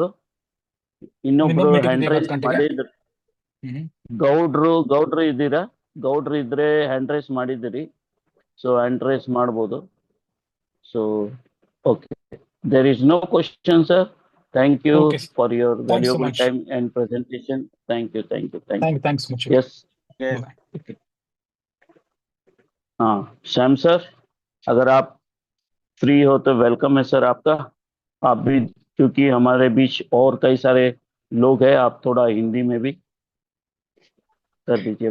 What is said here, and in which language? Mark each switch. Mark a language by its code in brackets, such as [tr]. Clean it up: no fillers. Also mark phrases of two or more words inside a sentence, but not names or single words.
[kn] ಇನ್ನೊಬ್ರು [en] hand raise [kn] ಮಾಡಿದ್ರು. ಗೌಡ್ರು ಇದ್ದೀರಾ? ಗೌಡ್ರು ಇದ್ರೆ [en] hand raise [kn] ಮಾಡಿದಿರಿ, ಸೊ [en] hand raise [kn] ಮಾಡ್ಬೋದು. [en] So okay, there is no question sir. Thank you for your valuable time and presentation. Thank you. [hi] यस हाँ श्याम सर, अगर आप फ्री हो तो वेलकम है सर आपका. आप भी, क्योंकि हमारे बीच और कई सारे लोग हैं, आप थोड़ा हिंदी में भी कर दीजिए.